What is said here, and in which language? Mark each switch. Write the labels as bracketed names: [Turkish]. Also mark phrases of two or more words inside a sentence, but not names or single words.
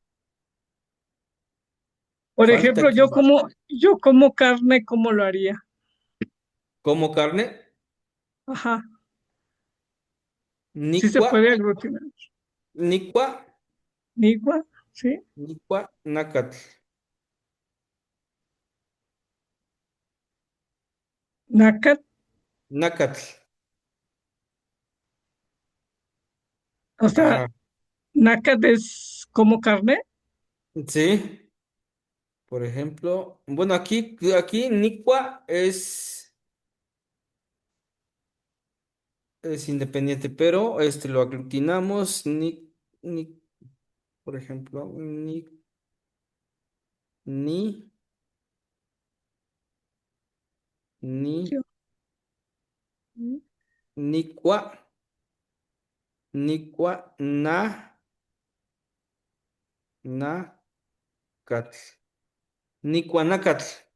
[Spanish] por Falta ejemplo, aquí. yo como carne, ¿cómo lo haría? Como carne. Ajá, sí se [Nahuatl languages] Nicua. [Spanish] puede aglutinar. [Nahuatl languages] Nicua. Nigua, ¿sí? Nicua. Nacatl. [Spanish] Nácar, [Nahuatl languages] Nacatl. [Spanish] o sea, Ajá. nácar es como carne. Sí. Por ejemplo, bueno, aquí Nicua es independiente, pero lo aglutinamos, ni, por ejemplo, ni, ni, Sí. Mm. [Nahuatl languages] Nicua, Nicua, Nacatl, Nicuanacatl.